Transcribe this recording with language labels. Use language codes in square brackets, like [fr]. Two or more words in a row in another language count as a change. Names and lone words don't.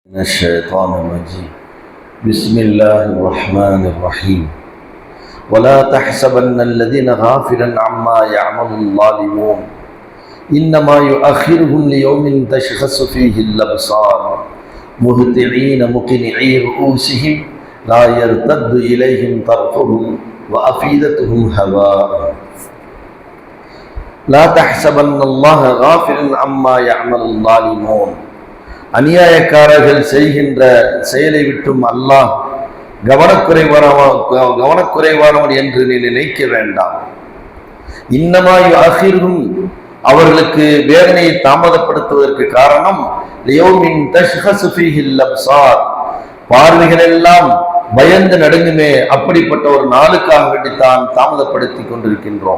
[ar] من الشيطان الرجيم بسم الله الرحمن الرحيم ولا تحسبن الذين غافلا عما يعمل الظالمون إنما يؤخرهم ليوم تشخص فيه الأبصار مهطعين مقنعي رؤوسهم لا يرتد إليهم طرفهم وأفئدتهم هواء لا تحسبن الله غافلا عما يعمل الظالمون [ta] அநியாயக்காரர்கள் செய்கின்ற செயலை விட்டும் அல்லாஹ் கவனக்குறைவானவன் என்று நீ நினைக்க வேண்டாம். [ar] إنما يؤخرهم [ta] அவர்களுக்கு வேதனையை தாமதப்படுத்துவதற்கு காரணம் [ar] ليوم تشخص فيه الأبصار [ta] பார்வைகள் எல்லாம் பயந்து நடுங்குமே, அப்படிப்பட்ட ஒரு நாளுக்காக வேண்டித்தான் தாமதப்படுத்தி கொண்டிருக்கின்றோம்.